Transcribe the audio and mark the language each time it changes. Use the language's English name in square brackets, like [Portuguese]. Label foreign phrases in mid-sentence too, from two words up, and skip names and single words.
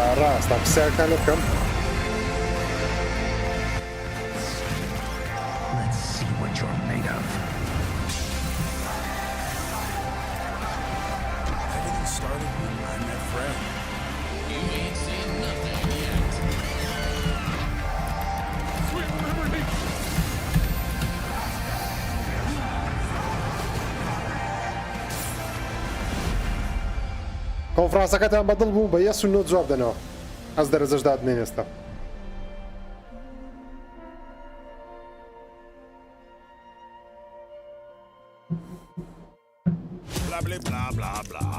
[Central Kurdish] ئاستا قسەکان لێ بکەم. [English] Let's see what you're made of. Everything started when I met Fred. You ain't seen nothing yet. Sweet liberty! [Central Kurdish] کۆنفرانسەکەتان بەدڵ بوو بە یەس و نۆ جواب دەنەوە. ئەس دەرەجەش دادنێن ئێستا. [English] Blah, blah, blah, blah, blah.